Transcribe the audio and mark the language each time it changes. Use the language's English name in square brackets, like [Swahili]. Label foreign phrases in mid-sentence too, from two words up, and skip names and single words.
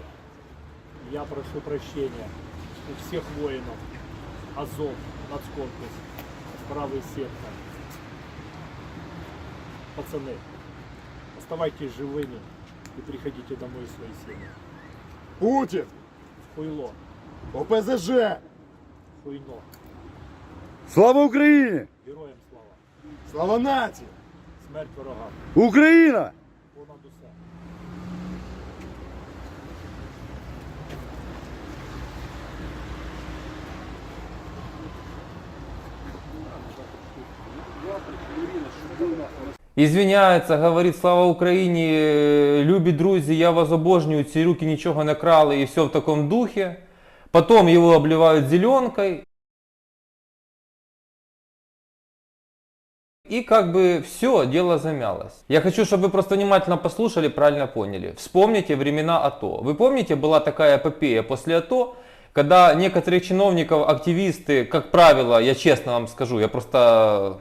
[Russian] Я прошу прощения у всех воинов. Азов, нацкорпус, правый сектор. Пацаны, оставайтесь живыми и приходите домой в свои семьи. Путин! Хуйло, ОПЗЖ! хуйно. [Ukrainian] Слава Україні! Героям слава. Слава нації! Смерть ворогам. Україна! Понад усе. Извиняється, говорить слава Україні, любі друзі, я вас обожнюю, ці руки нічого не крали і [Russian] все в таком духе. Потом его обливают зеленкой. И как бы все, дело замялось. Я хочу, чтобы вы просто внимательно послушали, правильно поняли. Вспомните времена АТО. Вы помните, была такая эпопея после АТО, когда некоторых чиновников, активисты, как правило, я честно вам скажу, я просто...